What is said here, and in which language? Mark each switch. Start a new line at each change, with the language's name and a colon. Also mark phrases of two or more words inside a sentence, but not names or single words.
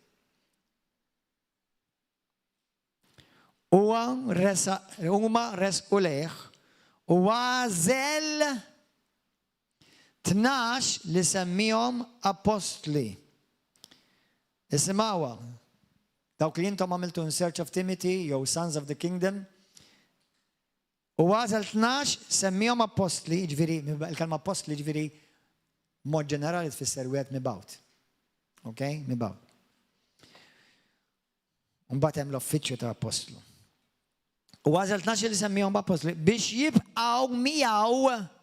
Maltese: Huma resqu lejh u għażel 12 li semmihom apostli. Isimgħuha. Dawk li intom għamiltu in Search of Timothy jew Sons of the Kingdom. U għażel 12 semmihom apostli, ġifieri il-kelma apostli ġifieri mod ġenerali tfisser wieħed mibgħut. Okay? Mibgħut. Mbagħad hemm l-uffiċċju ta' apostlu. U għażel 12 li semmihom apostli biex jibqgħu miegħu.